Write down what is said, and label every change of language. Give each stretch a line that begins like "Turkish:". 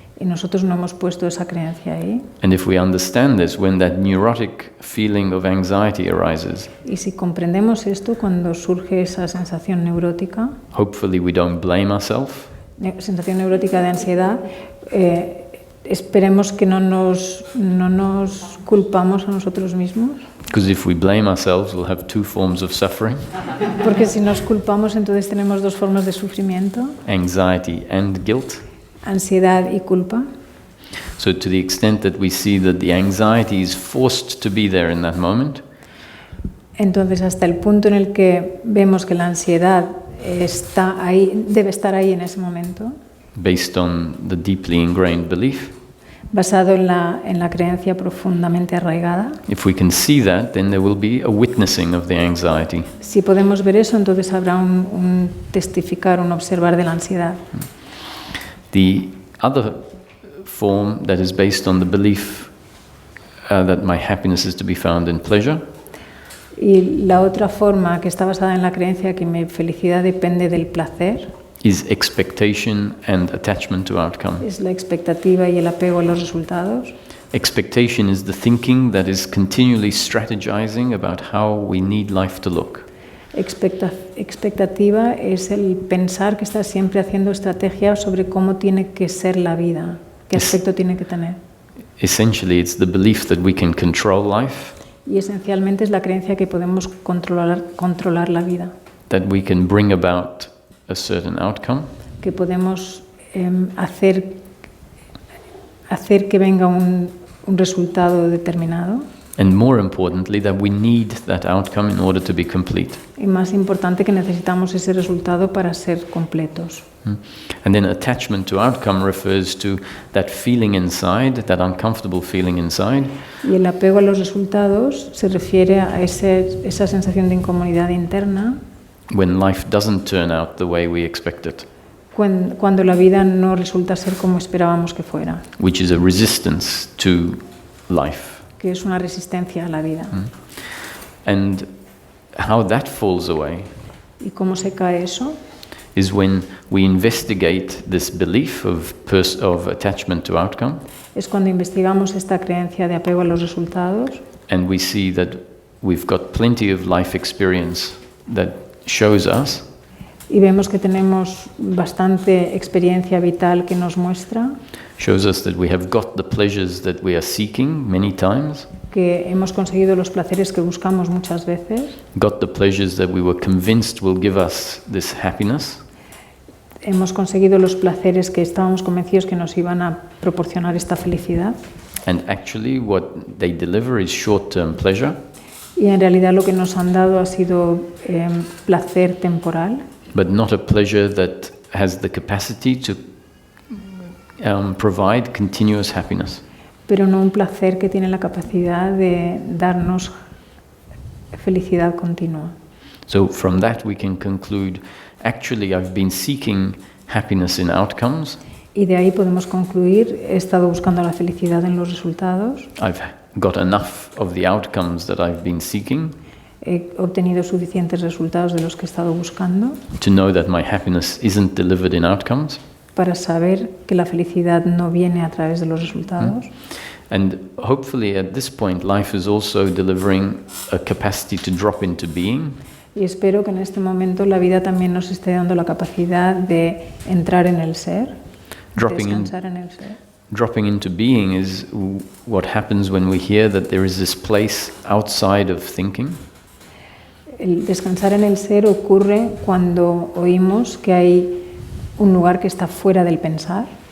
Spanish: Y nosotros no hemos puesto esa creencia ahí.
English: And if we understand this, when that neurotic feeling of anxiety arises,
Spanish: Y si comprendemos esto, cuando surge esa sensación neurótica,
English: hopefully we don't blame ourselves.
Spanish: Sensación neurótica de ansiedad, esperemos que no nos culpamos a nosotros mismos,
English: Because if we blame ourselves, we'll have two forms of suffering,
Spanish: porque si nos culpamos entonces tenemos dos formas de sufrimiento,
English: anxiety and guilt.
Spanish: ansiedad y culpa.
English: So to the extent that we see that the anxiety is forced to be there in that moment,
Spanish: Entonces hasta el punto en el que vemos que la ansiedad está ahí, debe estar ahí en ese momento,
English: based on the deeply ingrained belief,
Spanish: basado en la creencia profundamente arraigada.
English: if we can see that, then there will be a witnessing of the anxiety.
Spanish: Si podemos ver eso, entonces habrá un testificar, un observar de la ansiedad.
English: The other form that is based on the belief that my happiness is to be found in pleasure
Spanish: Y la otra forma que está basada en la creencia que mi felicidad depende del placer
English: is expectation and attachment to outcome.
Spanish: es la expectativa y el apego a los resultados.
English: Expectation is the thinking that is continually strategizing about how we need life to look.
Spanish: Expectativa es el pensar que está siempre haciendo estrategia sobre cómo tiene que ser la vida, qué aspecto tiene que tener.
English: Essentially, it's the belief that we can control life,
Spanish: Y esencialmente es la creencia que podemos controlar la vida,
English: that we can bring about a certain outcome,
Spanish: que podemos hacer que venga un resultado determinado.
English: and more importantly, that we need that outcome in order to be complete.
Spanish: Y más importante, que necesitamos ese resultado para ser completos.
English: And then attachment to outcome refers to that feeling inside, that uncomfortable feeling inside,
Spanish: Y el apego a los resultados se refiere a esa sensación de incomodidad interna
English: when life doesn't turn out the way we expect it,
Spanish: cuando la vida no resulta ser como esperábamos que fuera,
English: which is a resistance to life.
Spanish: que es una resistencia a la vida.
English: And how that falls away
Spanish: ¿Y cómo se cae eso?
English: is when we investigate this belief of attachment to outcome,
Spanish: Es cuando investigamos esta creencia de apego a los resultados
English: and we see that we've got plenty of life experience that shows us
Spanish: y vemos que tenemos bastante experiencia vital que nos muestra
English: that we have got the pleasures that we are seeking many times,
Spanish: que hemos conseguido los placeres que buscamos muchas veces,
English: got the pleasures that we were convinced will give us this happiness,
Spanish: hemos conseguido los placeres que estábamos convencidos que nos iban a proporcionar esta felicidad.
English: And actually what they deliver is short-term pleasure,
Spanish: Y en realidad lo que nos han dado ha sido placer temporal,
English: but not a pleasure that has the capacity to provide continuous happiness.
Spanish: pero no un placer que tiene la capacidad de darnos felicidad continua.
English: So from that we can conclude, actually I've been seeking happiness in outcomes.
Spanish: Y de ahí podemos concluir, he estado buscando la felicidad en los resultados,
English: I've got enough of the outcomes that I've been seeking
Spanish: he obtenido suficientes resultados de los que he estado buscando
English: to know that my happiness isn't delivered in outcomes.
Spanish: para saber que la felicidad no viene a través de los resultados.
English: And hopefully at this point life is also delivering a capacity to drop into being.
Spanish: Y espero que en este momento la vida también nos esté dando la capacidad de entrar en el ser, descansar en el ser.
English: Dropping into being is what happens when we hear that there is this place outside of thinking.
Spanish: El descansar en el ser ocurre cuando oímos que hay un lugar que está fuera del pensar,